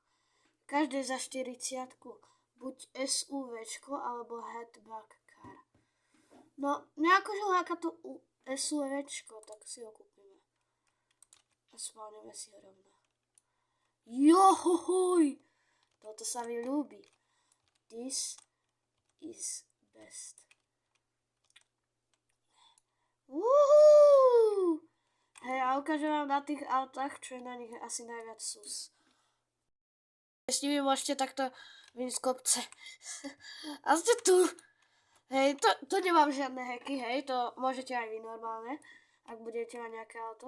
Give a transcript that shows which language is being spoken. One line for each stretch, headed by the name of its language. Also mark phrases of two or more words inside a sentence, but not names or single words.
Slovak: Každé za 40, buď SUVčko alebo
English: hatchback car.
Slovak: No, nejako, že láka to SUVčko, tak si ho kúpime. A spálneme si ho rovno. Johohoj! Toto sa mi ľúbi.
English: This is best. Woohoo!
Slovak: Hej, a ukážem vám na tých autách, čo je na nich asi najviac sus. S nimi môžete takto vyjsť z kopce. A ste tu. Hej, to nemám žiadne hacky, hej, to môžete aj vy normálne, ak budete mať nejaké auto.